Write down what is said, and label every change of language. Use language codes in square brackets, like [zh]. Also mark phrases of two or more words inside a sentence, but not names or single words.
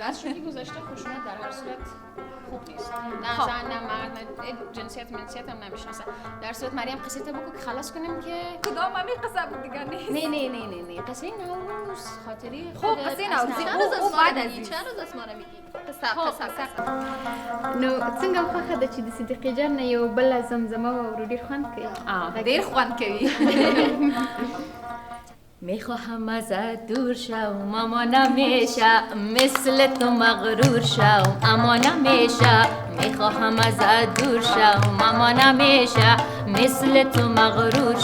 [fa] از شوخی گذشته خشونت در هر صورت خوب نیست نه زن نه مرد جنسیت منسیت هم نمیشناسه در صورت مریم قصه تا بگو که خلاص کنیم که کدام همی قصه بود دیگه نیست نه قصه نوروز خاطری خب قصه نوروز او بعد از این چند روز از ما رو میگی [ps] نو څنګه خوښه ده چې د صدیقې جان نه یو بله زمزمه واورو ډېر خوند کوي ډېر خوند کوي [fa] میخواهم ازت دور شوم اما نمیشه مثل تو مغرور شوم اما نمیشه میخواهم ازت دور شوم اما نمیشه مثل تو مغرور